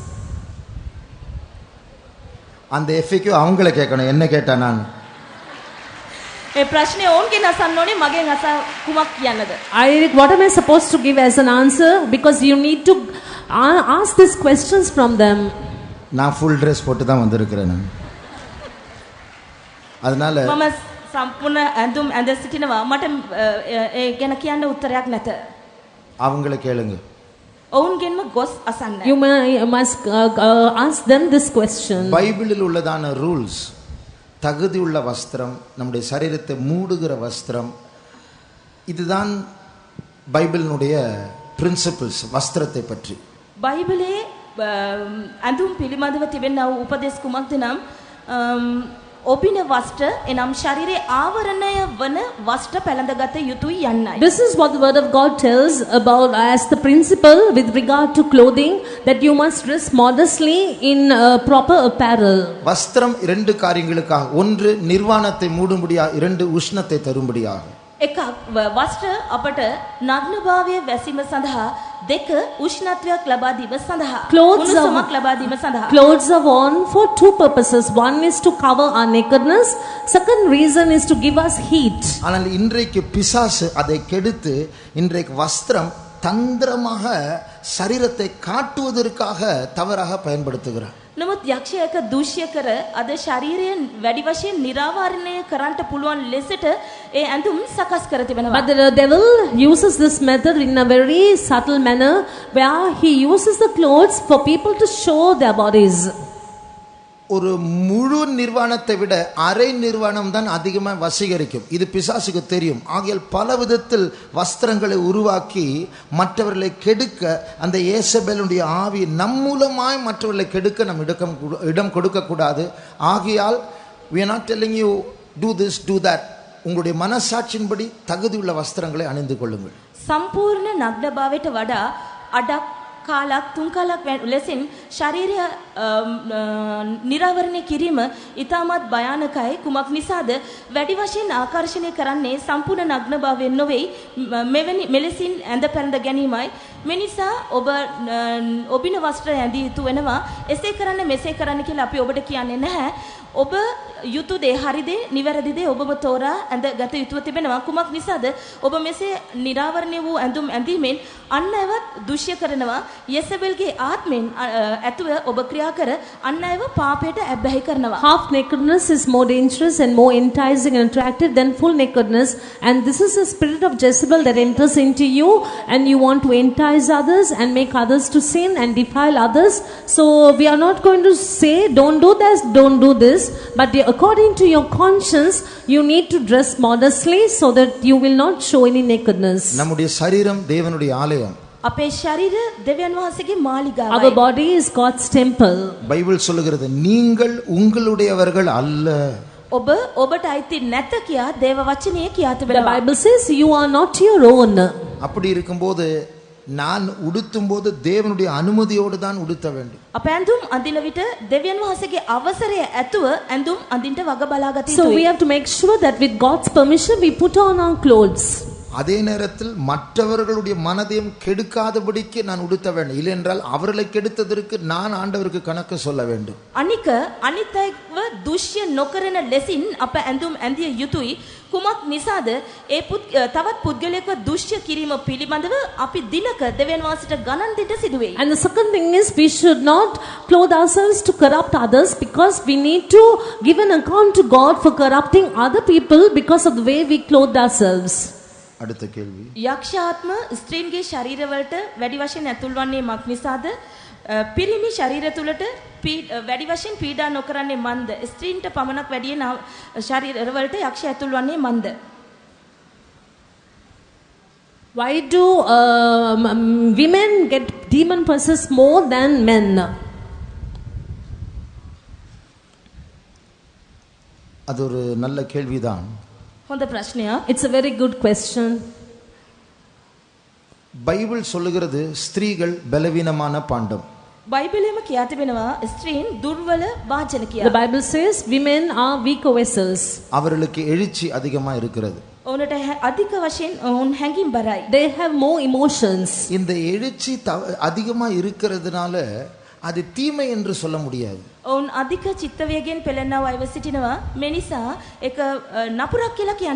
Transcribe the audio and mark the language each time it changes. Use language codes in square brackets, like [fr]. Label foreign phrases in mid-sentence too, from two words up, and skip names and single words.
[ta] அந்த FAQ அவங்கள கேட்கணும், என்ன கேட்டா நான்? [si] ඒ ප්‍රශ්නේ ඕන්ගෙන් අසන්න ඕනේ, මගෙන් අස කුමක් කියන්නද? [en] What am I supposed to give as an answer? Because you need to ask these questions from them. [ta] நான் [en] full dress [ta] போட்டு தான் வந்திருக்கிறேன் நான். அதனால [si] මම සම්පූර්ණ ඇඳුම් ඇඳ සිටිනවා. මට ඒ ගැන කියන්න උත්තරයක් නැත. [ta] அவங்கள கேளுங்க. [si] ඔවුන්ගෙන්ම ගොස් අසන්න. [en] You must ask them this question. [ta] பைபிளில் உள்ளதான ரூல்ஸ், தகுதி உள்ள வஸ்திரம், நம்முடைய சரீரத்தை மூடுகிற வஸ்திரம், இதுதான் பைபிளினுடைய பிரின்சிபிள்ஸ் வஸ்திரத்தை பற்றி. [si] බයිබලයේ ඇඳුම් පිළිබඳව තිබෙනා වූ උපදේශ කුමක්ද නම් ඔබින වස්ත්‍ර එනම් ශරීරයේ ආවරණය වන වස්ත්‍ර පැළඳගත යුතුයි යන්නයි. [en] This is what the word of God tells about as the principle with regard to clothing, that you must dress modestly in proper apparel. [ta] வஸ்திரம் இரண்டு காரியங்களுக்காக, ஒன்று நிர்வாணத்தை மூடும்படியா, இரண்டு உஷ்ணத்தை தரும்படியாக. [si] එකක් වස්ත්‍ර අපට නග්නභාවය වැසීම සඳහා, දෙක උෂ්ණත්වයක් ලබා දීම සඳහා, උණුසුමක් ලබා දීම සඳහා. [en] Clothes are worn for two purposes. One is to cover our nakedness. Second reason is to give us heat. [ta] ஆனால் இன்றைக்கு பிசாசு அதை கெடுத்து இன்றைக்கு வஸ்திரம் தந்திரமாக சரீரத்தை காட்டுவதற்காக தவறாக பயன்படுத்துகிறார். නමුත් යක්ෂයා එක දූෂ්‍ය කර අද ශරීරය වැඩි වශයෙන් නිරාවරණය කරන්නට පුළුවන් ලෙසට ඒ ඇඳුම් සකස් කර තිබෙනවා. But the devil uses this method in a very subtle manner, where he uses the clothes for people to show their bodies. ஒரு முழு நிர்வாணத்தை விட அரை நிர்வாணம் தான் அதிகமாக வசீகரிக்கும். இது பிசாசுக்கு தெரியும். ஆகையால் பல விதத்தில் வஸ்திரங்களை உருவாக்கி மற்றவர்களை கெடுக்க, அந்த ஏசபேலுடைய ஆவி நம் மூலமாய் மற்றவர்களை கெடுக்க நம் இடம் கொடுக்க கூடாது. [en] ஆகையால் we are not telling you do this do that. [ta] உங்களுடைய மனசாட்சியின்படி தகுதியுள்ள வஸ்திரங்களை அணிந்து கொள்ளுங்கள். [si] සම්පූර්ණ නග්නභාවයට වඩා අඩක් කාලක් තුන් කාලක් ලෙසින් ශරීරය නිරාවරණය කිරීම ඉතාමත් භයානකයි. කුමක් නිසාද? වැඩි වශයෙන් ආකර්ෂණය කරන්නේ සම්පූර්ණ නග්නභාවයෙන් නොවේ, මෙවැනි මෙලෙසින් ඇඳ පැළඳ ගැනීමයි. මේ නිසා ඔබ ඔබින වස්ත්‍ර ඇඳිය යුතු වෙනවා. එසේ කරන්න මෙසේ කරන්න කියලා අපි ඔබට කියන්නේ නැහැ. ඔබ යුතු දේ, හරි දේ, නිවැරදි දේ ඔබම තෝරා ඇඳ ගත යුතුව තිබෙනවා. කුමක් නිසාද? ඔබ මෙසේ නිරාවරණය වූ ඇඳුම් ඇඳීමෙන් අන් අයවත් දුෂ්‍ය කරනවා. යෙසබෙල්ගේ ආත්මෙන් ඇතුව ඔබ ක්‍රියා කර අන් අයව පාපයට ඇබ්බැහි කරනවා. [en] Half nakedness is more dangerous and more enticing and attractive than full nakedness, and this is the spirit of Jezebel that enters into you, and you want to entice others and make others to sin and defile others. So we are not going to say don't do this, don't do this, but according to your conscience you need to dress modestly so that you will not show any nakedness. [ta] நம்முடைய சரீரம் தேவனுடைய ஆலயம். [si] අපේ ශරීර දෙවියන් වහන්සේගේ මාලිගාවයි. [en] Our body is God's temple. [ta] பைபிள் சொல்லுகிறது நீங்கள் உங்களுடையவர்கள் அல்ல. [si] ඔබ ඔබට අයිති නැත කියා දේව වචනය කියා [en] The [si] තිබෙනවා. [en] Bible says you are not your own. [ta] அப்படி இருக்கும்போது நான் உடுத்தும் போது தேவனுடைய அனுமதியோடு தான் உடுத்த வேண்டும். [si] අප ඇඳුම් අඳින විට දෙවියන් වහන්සේගේ අවසරය ඇතුව ඇඳුම් අඳින්නට වග බලා ගත [en] So we [si] යුතුයි. [en] have to make sure that with God's permission we put on our clothes. [ta] அதே நேரத்தில் மற்றவர்களுடைய மனதையும் கெடுக்காதபடிக்கு நான் உடுத்த வேண்டும். இல்லையென்றால் அவர்களை கெடுத்ததற்கு நான் ஆண்டவருக்கு கணக்கு சொல்ல வேண்டும். [si] අනික අනිත් අයව දුෂ්‍ය නොකරන ලෙසින් අප ඇඳුම් ඇඳිය යුතුයි. කුමක් නිසාද? ඒ තවත් පුද්ගලයෙක්ව දුෂ්‍ය කිරීම පිළිබඳව අපි දිනක දෙවියන් වහන්සේට ගණන් දෙන්න සිදුවේ. [en] And the second thing is we should not clothe ourselves to corrupt others, because we need to give an account to God for corrupting other people because of the way we clothe ourselves. [ta] அடுத்த கேள்வி. [si] යක්ෂාත්ම ස්ත්‍රීන්ගේ ශරීරවලට වැඩි වශයෙන් ඇතුල් වන්නේ මක් නිසාද? පිරිමි ශරීර තුලට වැඩි වශයෙන් පීඩා නොකරන්නේ මන්ද? ස්ත්‍රීන්ට පමණක් වැඩියෙන් ශරීරවලට යක්ෂ ඇතුල් වන්නේ මන්ද? [en] Why do women get demon possessed more than men? [ta] அது ஒரு நல்ல கேள்விதான். [si] හොඳ ප්‍රශ්නයක්. [en] It's a very good question. [ta] பைபிள் சொல்லுகிறது ஸ்திரீகள் பலவீனமான பாண்டம். [si] බයිබලයේම කියා තිබෙනවා ස්ත්‍රීන් දුර්වල වාචන [en] The [si] කියලා. [en] Bible says women are weak vessels. [ta] அவர்களுக்கு எழுச்சி அதிகமா இருக்கிறது. [si] ඔවුන්ට අධික වශයෙන් ඔවුන් හැඟීම් බරයි. [en] They have more emotions. [ta] இந்த எழுச்சி அதிகமா இருக்கிறதுனால அது தீமை என்று சொல்ல முடியாது. [si] ඔවුන් අධික චිත්ත වේගයෙන් පෙළෙනව අයව සිටිනවා. මේ නිසා ඒක නපුරක් කියලා කියන්න